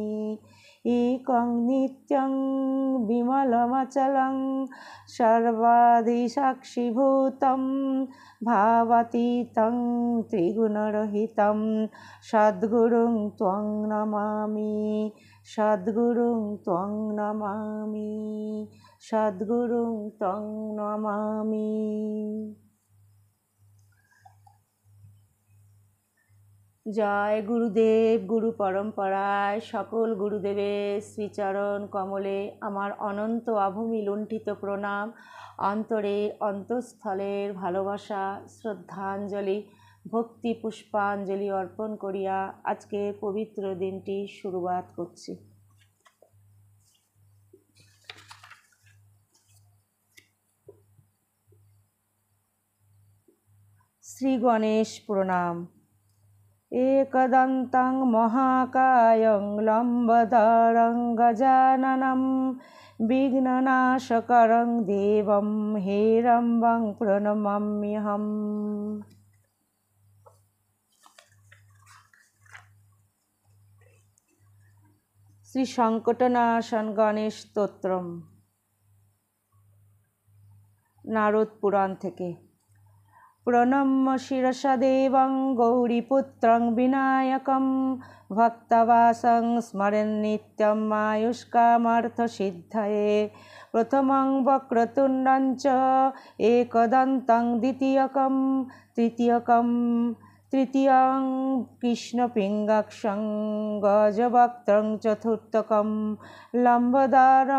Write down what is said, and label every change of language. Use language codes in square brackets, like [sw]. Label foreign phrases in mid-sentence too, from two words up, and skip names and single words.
[sa] একং নিত্যং বিমলমচলং সর্বাধিসাক্ষিভূतं ভাবাতীतं ত্রিগুণরহিतं সদ্গুরুং ত্বং নমামি। সদ্গুরুং ত্বং নমামি। সদ্গুরুং ত্বং নমামি। [bn] জয় গুরুদেব। গুরু পরম্পরায় সকল গুরুদেবের শ্রীচরণ কমলে আমার অনন্ত অভূমি লুণ্ঠিত প্রণাম, অন্তরের অন্তঃস্থলের ভালোবাসা, শ্রদ্ধাঞ্জলি, ভক্তি পুষ্পাঞ্জলি অর্পণ করিয়া আজকে পবিত্র দিনটি শুরুয়াত করছি। শ্রী গণেশ প্রণাম। [sa] एकदन्तं महाकायं लम्बोदरं गजाननं विघ्ननाशकरं देवं हेरम्बं प्रणमाम्यहम्। [bn] শ্রী সংকটনাশন গণেশ স্তোত্রম, নারদ পুরাণ থেকে। [sa] প্রণম্য শিরসা দেবং গৌরীপুত্রং বিনায়কং ভক্তবাসং স্মরেন নিত্যম আয়ুষ্কামার্থসিদ্ধয়ে। প্রথমং বক্রতুণ্ডং চ একদন্तं দ্বিতীয়কং তৃতীয়ং কৃষ্ণপিঙ্গাক্ষং গজবক্ত্রং চতুর্থকং লম্বোদরং